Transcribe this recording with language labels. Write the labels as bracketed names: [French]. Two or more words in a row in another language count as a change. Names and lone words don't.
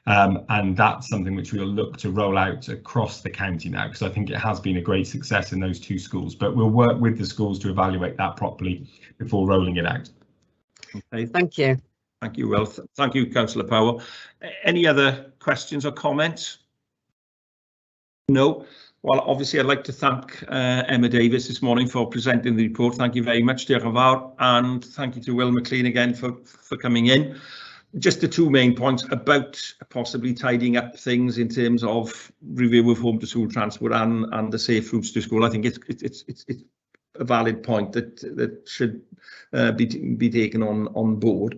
[English] And that's something which we'll look to roll out across the county now, because I think it has been a great success in those 2 schools, but we'll work with the schools to evaluate that properly before rolling it out. Okay. Thank you. Thank you, Will. Thank you, Councillor Power. Any other questions or comments? No. Well, obviously, I'd like to thank Emma Davis this morning for presenting the report. Thank you very much, [Welsh] Diolch yn fawr, [English] and thank you to Will McLean again for coming in. Just the 2 main points about possibly tidying up things in terms of review of home to school transport and the safe routes to school. I think it's a valid point that should be taken on board.